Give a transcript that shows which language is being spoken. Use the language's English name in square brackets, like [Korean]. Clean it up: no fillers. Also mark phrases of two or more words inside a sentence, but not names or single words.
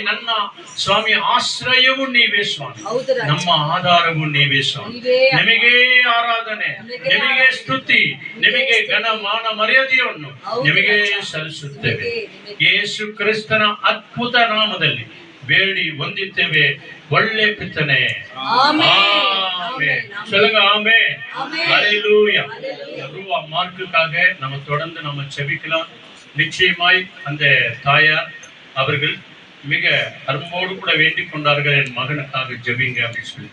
[Kannada] ನನ್ನ ಸ್ವಾಮಿ ಆಶ್ರಯವು ನೀವೇ ಸ್ವಾಮಿ, ನಮ್ಮ ಆಧಾರವು ನೀವೇ ಸ್ವಾಮಿ. ನಿಮಗೆ ಆರಾಧನೆ, ನಿಮಗೆ ಸ್ತುತಿ, ನಿಮಗೆ ಘನ ಮಾನ ಮರ್ಯಾದೆಯನ್ನು ನಿಮಗೆ ಸಲ್ಲಿಸುತ್ತೇವೆ. ಯೇಸು ಕ್ರಿಸ್ತನ ಅದ್ಭುತ ನಾಮದಲ್ಲಿ ಬೇಡಿ ಹೊಂದಿದ್ದೇವೆ ಒಳ್ಳೆ ಪಿತನೆ. [Tamil] சொல்லுங்க ஆமே. ஹalleluya. ரூவா மார்க்குக்காக நம்ம தொடர்ந்து நம்ம செபிக்கலாம். நிச்சயமாய் அந்த தாயார் அவர்கள் மிக அன்போடு கூட வேண்டிக் கொண்டார்கள், என் மகனுக்காக ஜெபிங்க அப்படின்னு சொல்லி.